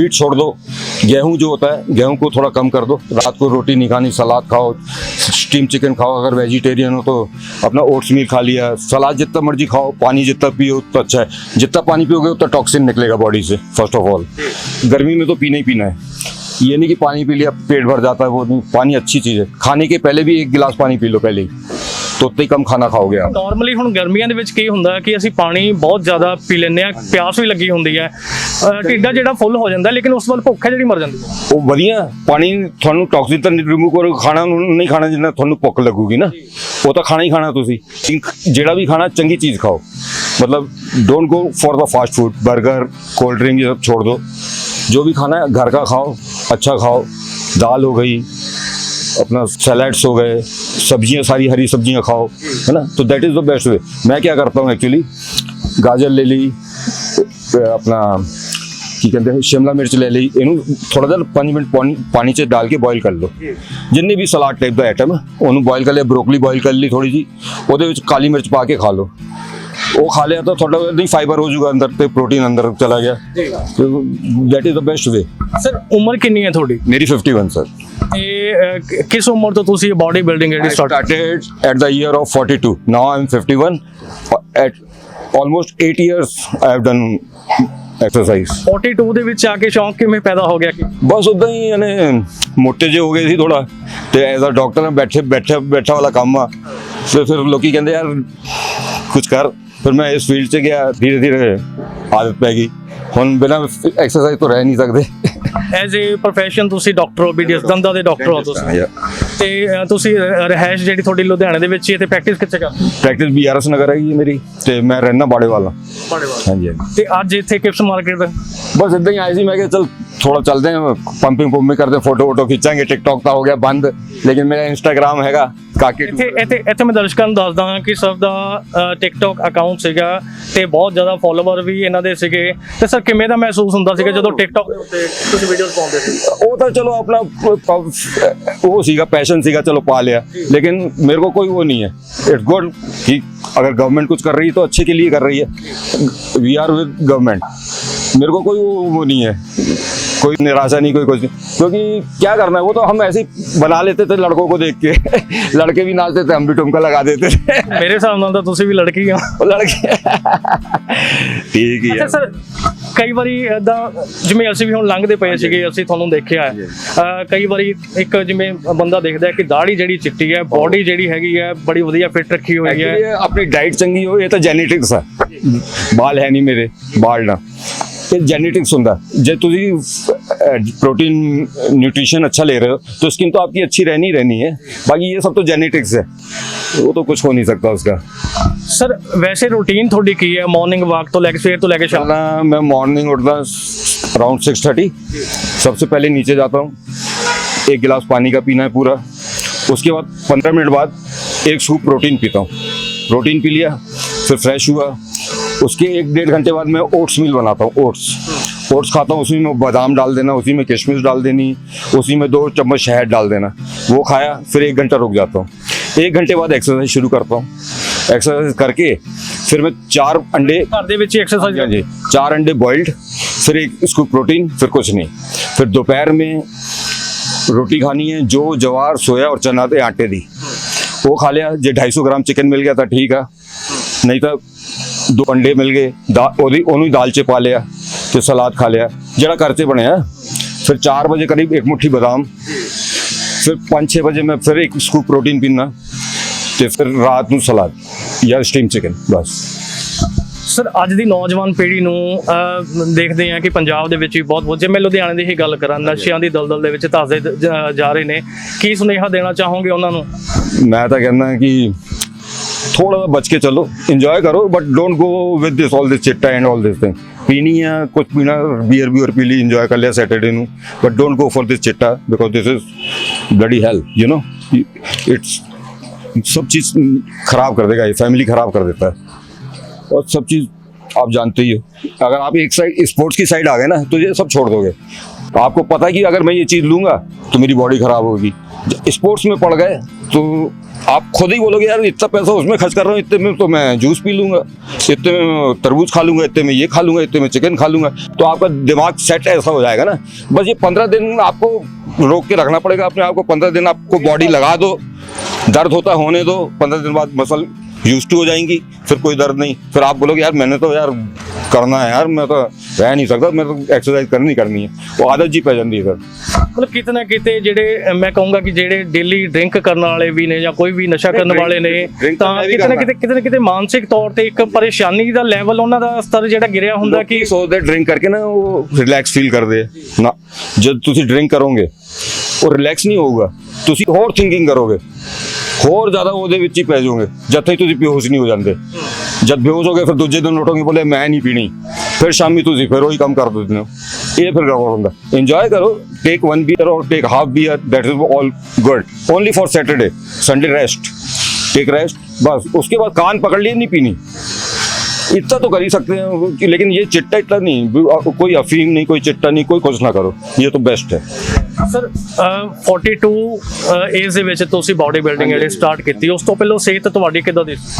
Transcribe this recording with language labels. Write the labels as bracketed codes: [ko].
[hi] Wheat छोड़ दो, गेहूं जो होता है गेहूं को थोड़ा कम कर दो, रात को रोटी नहीं खानी, सलाद खाओ, स्टीम चिकन खाओ, अगर वेजिटेरियन हो तो अपना ओट्स मील खा लिया, सलाद जितना मर्जी खाओ, पानी जितना पियो उतना अच्छा है। जितना पानी पियोगे उतना टॉक्सिन निकलेगा बॉडी से। फर्स्ट ऑफ ऑल गर्मी में तो पीना ही पीना है, ये नहीं कि पानी पी लिया पेट भर जाता है, वो नहीं। पानी अच्छी चीज़ है, खाने के पहले भी 1 गिलास पानी पी लो पहले ही, तो उतना ही कम खाना खाओगे आप। [pa] ਨਾਰਮਲੀ ਹੁਣ ਗਰਮੀਆਂ ਦੇ ਵਿੱਚ ਕੀ ਹੁੰਦਾ ਕਿ ਅਸੀਂ ਪਾਣੀ ਬਹੁਤ ਜ਼ਿਆਦਾ ਪੀ ਲੈਂਦੇ ਆ, ਪਿਆਸ ਵੀ ਲੱਗੀ ਹੁੰਦੀ ਹੈ, ਢਿੱਡਾ ਜਿਹੜਾ ਫੁੱਲ ਹੋ ਜਾਂਦਾ, ਲੇਕਿਨ ਉਸ ਵੱਲ ਭੁੱਖ ਹੈ ਜਿਹੜੀ ਮਰ ਜਾਂਦੀ ਹੈ। ਉਹ ਵਧੀਆ ਪਾਣੀ ਤੁਹਾਨੂੰ ਟੌਕਸਿਨ ਤਾਂ ਰਿਮੂਵ ਕਰੋ, ਖਾਣਾ ਨਹੀਂ ਖਾਣਾ ਜਿੰਨਾ ਤੁਹਾਨੂੰ ਭੁੱਖ ਲੱਗੂਗੀ ਨਾ, ਉਹ ਤਾਂ ਖਾਣਾ ਹੀ ਖਾਣਾ ਤੁਸੀਂ। ਜਿਹੜਾ ਵੀ ਖਾਣਾ ਚੰਗੀ ਚੀਜ਼ ਖਾਓ, [hi] मतलब [en] don't go for the fast food, [hi] burger, cold drink ये सब छोड़ दो। जो भी खाना है घर का खाओ, अच्छा खाओ। दाल हो गई, अपना सैलड्स हो गए, सब्जियां सारी हरी सब्जियां खाओ, है ना, तो [en] That is the best way. [hi] मैं क्या करता हूँ एक्चुअली, गाजर ले ली, अपना की कहते हैं शिमला मिर्च ले ली, इनू थोड़ा देर 5 मिनट पानी च डाल के बॉयल कर लो। जिन्ने भी सलाद टाइप का आइटम है उन्होंने बॉयल कर लिया, ब्रोकली बॉयल कर ली थोड़ी जी, [pa] ਉਹਦੇ ਵਿੱਚ ਕਾਲੀ ਮਿਰਚ ਪਾ ਕੇ ਖਾ ਲਓ। ਉਹ ਖਾ ਲਿਆ ਤਾਂ ਤੁਹਾਡਾ ਨਹੀਂ ਫਾਈਬਰ ਹੋ ਜਾਊਗਾ ਅੰਦਰ ਤੇ ਪ੍ਰੋਟੀਨ ਅੰਦਰ ਚਲਾ ਗਿਆ। [en] That is the best way. [pa] Sir ਉਮਰ ਕਿੰਨੀ ਹੈ ਤੁਹਾਡੀ? ਮੇਰੀ 51 ਸਰ। ਤੇ ਕਿਸ ਉਮਰ ਤੋਂ ਤੁਸੀਂ ਬਾਡੀ ਬਿਲਡਿੰਗ ਜਿਹੜੀ [en] started at the year of 42. Now I am 51. At almost 8 years I have done exercise. [pa] 42 ਦੇ ਵਿੱਚ ਆ ਕੇ ਸ਼ੌਂਕ ਕਿਵੇਂ ਪੈਦਾ ਹੋ ਗਿਆ? ਕਿ ਬਸ ਉਦਾਂ ਹੀ ਯਾਨੀ ਮੋਟੇ ਜਿਹੇ ਹੋ ਗਏ ਸੀ ਥੋੜਾ, ਤੇ ਐਜ਼ ਅ ਡਾਕਟਰ ਬੈਠਾ ਵਾਲਾ ਕੰਮ ਆ, ਤੇ ਫਿਰ ਲੋਕੀ ਕਹਿੰਦੇ ਯਾਰ ਕੁਝ ਕਰ। ਫਿਰ ਮੈਂ ਇਸ ਫੀਲਡ 'ਚ ਗਿਆ, ਧੀਰੇ ਧੀਰੇ ਆਦਤ ਪੈ ਗਈ। ਹੁਣ ਬਿਨਾਂ ਐਕਸਰਸਾਈਜ਼ ਤੋਂ ਰਹਿ ਨਹੀਂ ਸਕਦੇ। ਐਜ਼ ਏ ਪ੍ਰੋਫੈਸ਼ਨ ਤੁਸੀਂ ਡਾਕਟਰ ਹੋ, BDS ਦੰਦਾਂ ਦੇ ਡਾਕਟਰ ਹੋ ਤੁਸੀਂ, ਤੇ ਤੁਸੀਂ ਰਹਿائش ਜਿਹੜੀ ਤੁਹਾਡੀ ਲੁਧਿਆਣੇ ਦੇ ਵਿੱਚ ਹੀ ਹੈ, ਤੇ ਪ੍ਰੈਕਟਿਸ ਕਿੱਥੇ ਕਰਦੇ? ਪ੍ਰੈਕਟਿਸ BRS ਨਗਰ ਹੈਗੀ ਮੇਰੀ, ਤੇ ਮੈਂ ਰਹਿਣਾ ਬਾੜੇਵਾਲ। ਹਾਂਜੀ ਹਾਂਜੀ। ਤੇ ਅੱਜ ਇੱਥੇ ਕਿਪਸ ਮਾਰਕੀਟ ਬਸ ਇਦਾਂ ਹੀ ਆਏ ਸੀ, ਮੈਂ ਕਿਹਾ ਚਲ ਥੋੜਾ ਚੱਲਦੇ ਹਾਂ, ਪੰਪਿੰਗ ਕਰਦੇ, ਫੋਟੋ ਖਿੱਚਾਂਗੇ। ਟਿਕਟੌਕ ਤਾਂ ਹੋ ਗਿਆ ਬੰਦ, ਲੇਕਿਨ ਮੇਰਾ ਇੰਸਟਾਗ੍ਰਾਮ ਹੈਗਾ, ਕਾਕੇ ਇੱਥੇ ਮੈਂ ਦਰਸ਼ਕਾਂ ਨੂੰ ਦੱਸਦਾ ਹਾਂ ਕਿ ਸਰ ਦਾ ਟਿਕਟੌਕ ਅਕਾਊਂਟ ਸੀਗਾ ਤੇ ਬਹੁਤ ਜ਼ਿਆਦਾ ਫੋਲੋਵਰ ਵੀ ਇਹਨਾਂ ਦੇ ਸੀਗੇ। ਤੇ ਸਰ ਕਿਵੇਂ ਦਾ ਮਹਿਸੂਸ ਹੁੰਦਾ ਸੀਗਾ ਜਦੋਂ ਟਿਕਟੌਕ ਦੇ ਉੱਤੇ ਤੁਸੀਂ ਵੀਡੀਓਜ਼ ਪਾਉਂਦੇ ਸੀ? ਉਹ ਤਾਂ ਚਲੋ ਆਪਣਾ [hi] वो ਸੀਗਾ पैशन ਸੀਗਾ, चलो पा लिया, लेकिन मेरे को कोई वो नहीं है। [en] it's good [hi] कि अगर गवर्नमेंट कुछ कर रही है तो अच्छे के लिए कर रही है। [en] we are with government, [hi] मेरे को कोई वो नहीं है, कोई निराशा नहीं, कोई कुछ नहीं, क्योंकि क्या करना है वो तो हम ऐसे ही बना लेते थे लड़कों को देख के। लड़के भी नाचते थे, हम भी ठुमका लगा देते थे। [pa] ਮੇਰੇ ਹਿਸਾਬ ਨਾਲ ਤਾਂ ਤੁਸੀਂ ਵੀ ਲੜਕੀ ਹੋ। [hi] वो लड़के ठीक ही [pa] ਅੱਛਾ [hi] है। [pa] ਸਰ, ਕਈ ਵਾਰੀ ਏਦਾਂ ਜਿਵੇਂ ਅਸੀਂ ਵੀ ਹੁਣ ਲੰਘਦੇ ਪਏ ਸੀਗੇ, ਅਸੀਂ ਤੁਹਾਨੂੰ ਦੇਖਿਆ ਹੈ, ਕਈ ਵਾਰੀ ਇੱਕ ਜਿਵੇਂ ਬੰਦਾ ਦੇਖਦਾ ਹੈ ਕਿ ਦਾੜੀ ਜਿਹੜੀ ਚਿੱਟੀ ਹੈ, ਬੋਡੀ ਜਿਹੜੀ ਹੈਗੀ ਹੈ ਬੜੀ ਵਧੀਆ ਫਿੱਟ ਰੱਖੀ ਹੋਈ ਹੈ। Actually, ਆਪਣੀ ਡਾਈਟ ਚੰਗੀ ਹੋ, ਇਹ ਤਾਂ ਜੈਨੇਟਿਕਸ ਹੈ। ਬਾਲ ਹੈ ਨਹੀਂ ਮੇਰੇ, ਬਾਲ ਨਾ, ਇਹ ਜੈਨੇਟਿਕਸ ਹੁੰਦਾ। ਜੇ ਤੁਸੀਂ [hi] प्रोटीन न्यूट्रिशन अच्छा ले रहे हो तो स्किन तो आपकी अच्छी रहनी रहनी है, बाकी ये सब तो जेनेटिक्स है, वो तो कुछ हो नहीं सकता उसका। [pa] ਸਰ ਵੈਸੇ ਰੂਟੀਨ ਤੁਹਾਡੀ ਕੀ ਹੈ ਮਾਰਨਿੰਗ ਵਾਕ ਤੋਂ ਲੈ ਕੇ ਸਵੇਰ ਤੋਂ ਲੈ ਕੇ ਸ਼ਾਮ? [hi] मैं मॉर्निंग उठता अराउंड 6:30, सबसे पहले नीचे जाता हूँ, 1 गिलास पानी का पीना है पूरा। उसके बाद 15 मिनट बाद 1 स्कूप प्रोटीन पीता हूँ। प्रोटीन पी लिया, फिर फ्रेश हुआ। उसके 1-1.5 घंटे बाद मैं ओट्स मील बनाता हूँ। ओट्स खाता हूँ, उसी में बादाम डाल देना, उसी में किशमिश डाल देनी, उसी में 2 चम्मच शहद डाल देना। वो खाया, फिर 1 घंटा रुक जाता हूँ। 1 घंटे बाद एक्सरसाइज शुरू करता हूँ। एक्सरसाइज करके फिर मैं 4 अंडे, [pa] ਘਰ ਦੇ ਵਿੱਚ ਐਕਸਰਸਾਈਜ਼? [hi] हाँ जी, 4 अंडे बॉइल्ड, फिर 1 स्कूप प्रोटीन, फिर कुछ नहीं। फिर दोपहर में रोटी खानी है, जो जवार, सोया और चना के आटे दी, वो खा लिया। जे 250 ग्राम चिकन मिल गया था ठीक है, नहीं तो 2 अंडे मिल गए, ਉਹਨੂੰ दाल च पा लिया, तो सलाद खा लिया [pa] ਜਿਹੜਾ ਘਰ 'ਚ ਬਣਿਆ। [hi] फिर 4 बजे करीब 1 मुट्ठी बादाम, फिर 5-6 बजे मैं फिर 1 स्कूप प्रोटीन पीना, तो फिर रात ਨੂੰ सलाद या स्टीम चिकन, बस। [pa] ਸਰ ਅੱਜ ਦੀ ਨੌਜਵਾਨ ਪੀੜ੍ਹੀ ਨੂੰ ਦੇਖਦੇ ਹਾਂ ਕਿ ਪੰਜਾਬ ਦੇ ਵਿੱਚ ਵੀ ਬਹੁਤ ਜੇ ਮੈਂ ਲੁਧਿਆਣੇ ਦੀ ਹੀ ਗੱਲ ਕਰਾਂ, ਨਸ਼ਿਆਂ ਦੀ ਦਲਦਲ ਦੇ ਵਿੱਚ ਧੱਸਦੇ ਜਾ ਰਹੇ ਨੇ, ਕੀ ਸੁਨੇਹਾ ਦੇਣਾ ਚਾਹੋਗੇ ਉਹਨਾਂ ਨੂੰ? [hi] मैं तो कहना है कि थोड़ा बच के चलो, इंजॉय करो, [en] But don't go with this all this चिट्टा and all this thing. [hi] पीनी है कुछ पीना, बियर भी और पी ली, इंजॉय कर लिया सैटरडे ਨੂੰ, [en] But don't go for this चिट्टा because this is bloody hell, you know. [hi] It's सब चीज़ खराब कर देगा, ये फैमिली खराब कर देता है, और सब चीज़ आप जानते ही हो। अगर आप एक साइड स्पोर्ट्स की साइड आ गए ना तो ये सब छोड़ दोगे। आपको पता है कि अगर मैं ये चीज़ लूँगा तो मेरी बॉडी खराब होगी। स्पोर्ट्स में पड़ गए तो आप खुद ही बोलोगे यार इतना पैसा उसमें खर्च कर रहा हूँ, इतने में तो मैं जूस पी लूँगा, इतने में मैं तरबूज खा लूँगा, इतने में ये खा लूँगा, इतने में चिकन खा लूँगा, तो आपका दिमाग सेट ऐसा हो जाएगा ना। बस ये 15 दिन आपको रोक के रखना पड़ेगा अपने आप को। 15 दिन आपको बॉडी लगा दो, दर्द होता होने दो, 15 दिन बाद मसल यूज्ड टू हो जाएंगी, फिर कोई दर्द नहीं। फिर आप बोलोगे यार मैंने तो यार करना है यार, मैं तो रह नहीं सकता, मैं तो एक्सरसाइज करनी करनी है, वो आदत जी पै जाती है सर। [pa] ਮਤਲਬ ਕਿਤੇ ਨਾ ਕਿਤੇ ਜਿਹੜੇ ਮੈਂ ਕਹੂੰਗਾ ਕਿ ਜਿਹੜੇ ਡੇਲੀ ਡਰਿੰਕ ਕਰਨ ਵਾਲੇ ਵੀ ਨੇ ਜਾਂ ਕੋਈ ਵੀ ਨਸ਼ਾ ਕਰਨ ਵਾਲੇ ਨੇ, ਤਾਂ ਕਿਤੇ ਨਾ ਕਿਤੇ ਮਾਨਸਿਕ ਤੌਰ ਤੇ ਇੱਕ ਪਰੇਸ਼ਾਨੀ ਦਾ ਲੈਵਲ, ਉਹਨਾਂ ਦਾ ਸਤਰ ਜਿਹੜਾ ਗਿਰਿਆ ਹੁੰਦਾ ਕਿ ਸੋਚਦੇ ਡਰਿੰਕ ਕਰਕੇ ਨਾ ਉਹ ਰਿਲੈਕਸ ਫੀਲ ਕਰਦੇ ਨਾ। ਜਦ ਤੁਸੀਂ ਡਰਿੰਕ ਕਰੋਗੇ ਉਹ ਰਿਲੈਕਸ ਨਹੀਂ ਹੋਊਗਾ, ਤੁਸੀਂ ਹੋਰ ਥਿੰਕਿੰਗ ਕਰੋਗੇ, ਹੋਰ ਜ਼ਿਆਦਾ ਉਹਦੇ ਵਿੱਚ ਹੀ ਪੈ ਜਾਓਗੇ, ਜਦ ਤੱਕ ਤੁਸੀਂ ਬੇਹੋਸ਼ ਨਹੀਂ ਹੋ ਜਾਂਦੇ। ਜਦ ਬੇਹੋਸ਼ ਹੋ ਗਏ ਫਿਰ ਦੂਜੇ ਦਿਨ ਉੱਠੋਗੇ ਬੋਲੇ ਮੈਂ ਨਹੀਂ ਪੀਣੀ, ਫਿਰ ਸ਼ਾਮੀ ਤੁਸੀਂ ਫਿਰ ਉਹੀ ਕੰਮ ਕਰ ਦਿੰਦੇ ਹੋ। ਇਹ ਫਿਰ ਗੜਬੜ ਹੁੰਦਾ। [en] Enjoy ਕਰੋ, take 1 beer or take half beer, that is all good, only for Saturday, Sunday rest, take rest, बस। [hi] उसके बाद कान पकड़ लिए, नहीं पीनी, इतना तो कर ही सकते हैं, लेकिन ये चिट्टा इतना नहीं, कोई अफीम नहीं, कोई चिट्टा नहीं, कोई कुछ ना करो, ये तो बेस्ट है। [pa] ਸਰ 42 ਏਜ ਦੇ ਵਿੱਚ ਤੁਸੀਂ ਬਾਡੀ ਬਿਲਡਿੰਗ ਜਿਹੜੀ ਸਟਾਰਟ ਕੀਤੀ, ਉਸ ਤੋਂ ਪਹਿਲਾਂ ਸਿਹਤ ਤੁਹਾਡੀ ਕਿੱਦਾਂ ਦੀ?